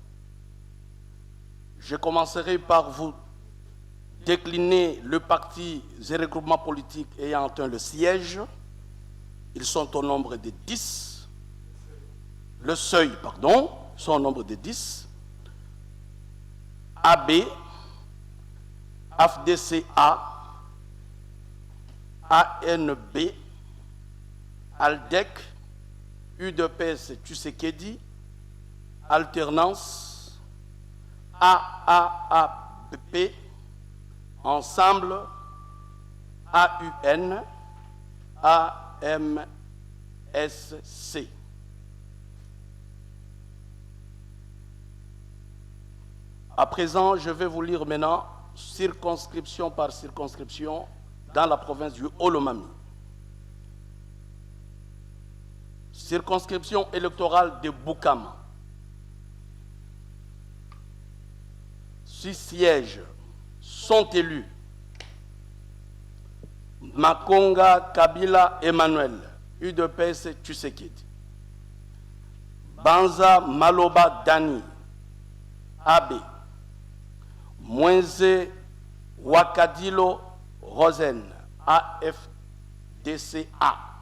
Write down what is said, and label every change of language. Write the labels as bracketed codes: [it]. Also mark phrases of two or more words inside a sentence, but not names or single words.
[fr] Je commencerai par vous décliner le parti et regroupements politiques ayant atteint le siège. Ils sont au nombre de 10. Le seuil, pardon, sont au nombre de 10. AB, AFDCA, ANB, ALDEC, UDPS Tshisekedi, Alternance, AAAP, Ensemble, AUN, AMSC. À présent, je vais vous lire maintenant, circonscription par circonscription, dans la province du Haut-Lomami. Circonscription électorale de Boukama. 6 sièges sont élus. Makonga Kabila Emmanuel, UDPS Tshisekedi. Banza Maloba Dani, AB. Mwenze Wakadilo Rosen, AFDCA.